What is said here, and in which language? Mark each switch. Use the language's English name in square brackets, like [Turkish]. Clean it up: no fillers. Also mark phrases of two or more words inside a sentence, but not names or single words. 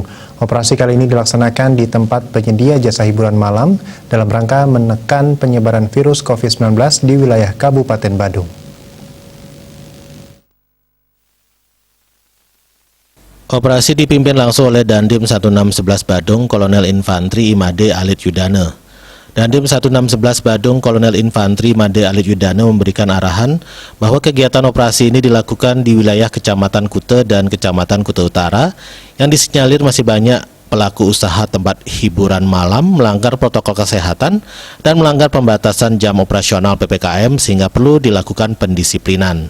[Indonesian] Operasi kali ini dilaksanakan di tempat penyedia jasa hiburan malam dalam rangka menekan penyebaran virus COVID-19 di wilayah Kabupaten Badung. Operasi dipimpin langsung oleh Dandim 1611 Badung, Kolonel Infantri Imade Alit Yudane. Dandim 1611 Badung, Kolonel Infantri Imade Alit Yudane memberikan arahan bahwa kegiatan operasi ini dilakukan di wilayah Kecamatan Kute dan Kecamatan Kute Utara yang disinyalir masih banyak pelaku usaha tempat hiburan malam melanggar protokol kesehatan dan melanggar pembatasan jam operasional PPKM sehingga perlu dilakukan pendisiplinan.